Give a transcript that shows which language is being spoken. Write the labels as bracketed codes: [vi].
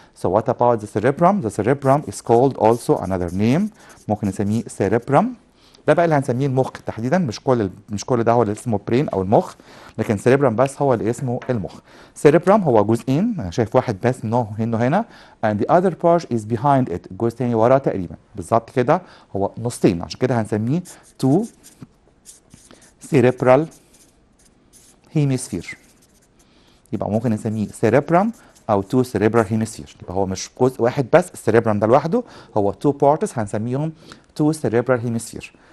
[en] So what about the cerebrum? The cerebrum is called also another name. [ar] ممكن نسميه cerebrum. ده بقى اللي هنسميه المخ تحديدا، مش كل ده هو اللي اسمه برين او المخ، لكن cerebrum بس هو اللي اسمه المخ. cerebrum هو جزئين، انا شايف واحد بس منه هنا [en] and the other part is behind it، [ar] الجزء الثاني وراه تقريبا بالظبط كده، هو نصين، عشان كده هنسميه two cerebral hemisphere. يبقى ممكن نسميه cerebrum او two cerebral hemisphere. يبقى هو مش جزء واحد بس، السيريبرم ده لوحده هو [en] two parts [ar] هنسميهم two cerebral hemisphere.